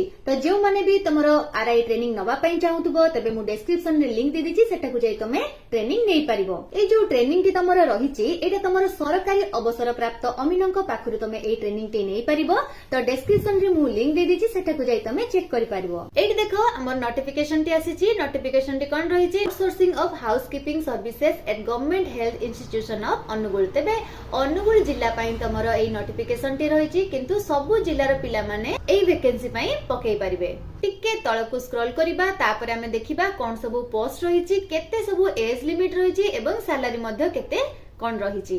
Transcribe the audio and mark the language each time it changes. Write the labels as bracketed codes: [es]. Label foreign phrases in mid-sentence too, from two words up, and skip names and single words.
[or] ତ ଯୋଉ ମାନେ ବି ତମର [en] RI training [or] ନବା ପାଇଁ ଚାହୁଁଥିବ ତେବେ ମୁଁ ଡିସ୍କ୍ରିପସନ ରେ ଲିଙ୍କ ଦେଇ ଦେଇଛି, ସେଇଟା କୁ ଯାଇ ତମେ ଟ୍ରେନିଂ ନେଇ ପାରିବ। ଏ ଯୋଉ ଟ୍ରେନିଂ ଟି ତମର ରହିଛି ଏଇଟା ତମର ସରକାରୀ ଅବସର ପ୍ରାପ୍ତ ଆମିନଙ୍କ ପାଖରୁ ତମେ ଏ ଟ୍ରେନିଂ ଟି ନେଇ ପାରିବ। ତ ଡିସ୍କ୍ରିପସନ ରେ ମୁଁ ଲିଙ୍କ ଦେଇ ଦେଇଛି, ସେଇଟା କୁ ଯାଇ ତମେ ଚେକ କରି ପାରିବ। ଏଠି ଦେଖ ଆମର ନୋଟିଫିକେସନ ଟି ଆସିଛି। ନୋଟିଫିକେସନ ଟି କଣ ରହିଛି, [en] Outsourcing of Housekeeping Services at Government Health Institution of Angul. [or] ତେବେ ଅନୁଗୋଳ ଜିଲ୍ଲା ପାଇଁ ତମର ଏ ନୋଟିଫିକେସନ ଟି ରହିଛି, କିନ୍ତୁ ସବୁ ଜିଲ୍ଲାର ପିଲା ମାନେ ଏ ଭ୍ୟାକାନ୍ସି ପାଇଁ ପକାଇ ପାରିବେ। ଟିକେ ତଳକୁ ସ୍କ୍ରୋଲ କରିବା, ତାପରେ ଆମେ ଦେଖିବା କଣ ସବୁ ପୋଷ୍ଟ ରହିଛି, କେତେ ସବୁ [en] age limit [or] ରହିଛି ଏବଂ ସାଲାରୀ ମଧ୍ୟ କେତେ କଣ ରହିଛି।